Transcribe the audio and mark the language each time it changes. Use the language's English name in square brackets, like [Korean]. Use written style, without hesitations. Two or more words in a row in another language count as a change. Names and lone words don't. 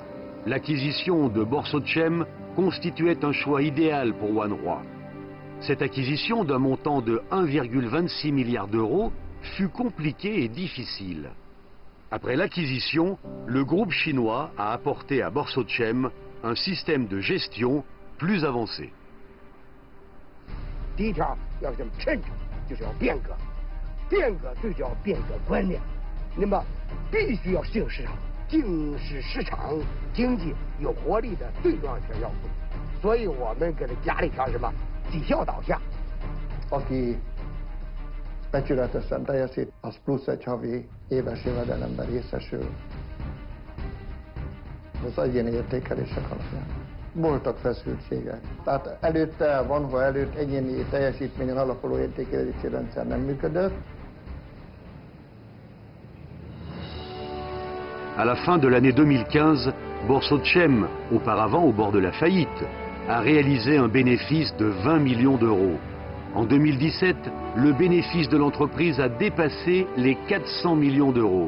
[French] L'acquisition de Borsochem constituait un choix idéal pour Wanhua. Cette acquisition d'un montant de 1,26 milliard d'euros fut compliquée et difficile. Après l'acquisition, le groupe chinois a apporté à Borsochem un système de gestion plus avancé. [Chinese] 第一条要想成长，就是要变革，变革最就要变革观念。那么必须要适应市场，正是市场经济有活力的最重要的要素。所以我们给它加了一条什么绩效导向。 [Hungarian] Aki becsületesen teljesít, az plusz egy havi éves jövedelemben részesül az egyéni értékelések alapján. Voltak feszültségek. Tehát előtte, Wanhua előtt egyéni teljesítményen alapuló értékelési rendszer nem működött. [French] À la fin de l'année 2015, Borsochem, auparavant au bord de la faillite, a réalisé un bénéfice de 20 millions d'euros. En 2017, le bénéfice de l'entreprise a dépassé les 400 millions d'euros.